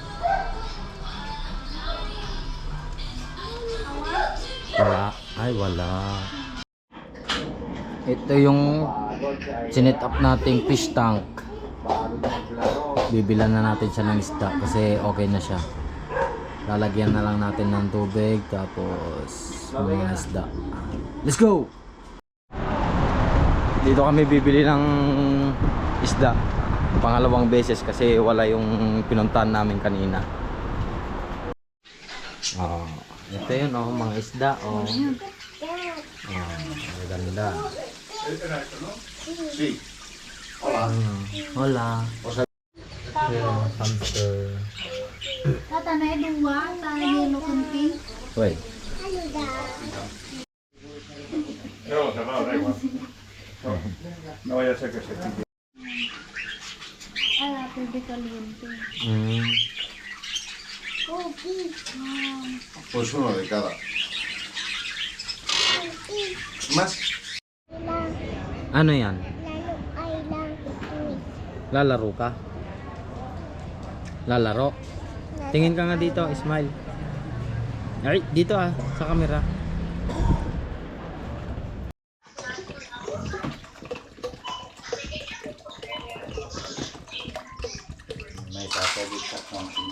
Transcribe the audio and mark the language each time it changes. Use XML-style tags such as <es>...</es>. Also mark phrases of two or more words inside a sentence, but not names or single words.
<tl>Wala. Ay, wala. Ito yung sinet up nating fish tank. Bibilan na natin siya ng isda kasi okay na siya. Lalagyan na lang natin ng tubig tapos mga isda.</tl> <en>Let's go!</en> <tl>Dito kami bibili ng isda. Pangalawang beses kasi wala yung pinuntahan namin kanina. Oh, ito yun oh, mga isda oh. Maganda.</tl> <es>Hola. Hola. Hamster.</es> <tl>tanay dua, tanay</tl> <en>yellow and pink.</en> <tl>Wait.</tl> <es>No, da igual. No vaya a ser que se tire.</es> <tl>Ay, pwede caliente.</tl> <es>Pues uno de cada. Más.</es> <tl>Ano yan? Lalaro ka? Lalaro? Tingin ka nga dito, smile. Ay, dito sa camera. May sasabit sa konting.</tl>